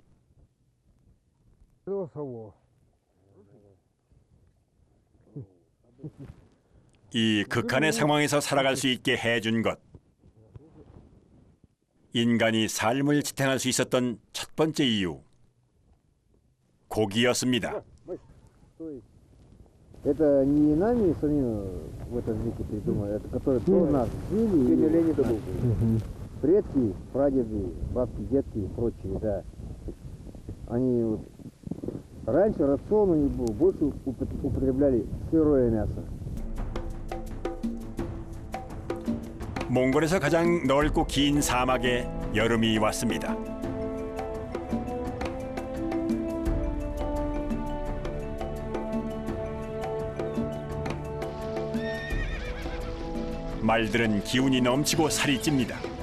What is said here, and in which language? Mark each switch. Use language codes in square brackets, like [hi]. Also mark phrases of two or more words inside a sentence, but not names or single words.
[ko] 이 극한의 상황에서 살아갈 수 있게 해준 것. 인간이 삶을 지탱할 수 있었던 첫 번째 이유. 고기였습니다. [ru] Это не нами самим в этом веке придумали, это которые до нас жили, предки, прадеды, бабки, дедки и прочие, да. Они вот, раньше рацион у них был, больше употребляли сырое мясо. [ko] 몽골에서 가장 넓고 긴 사막에 여름이 왔습니다. 말들은 기운이 넘치고 살이 찝니다.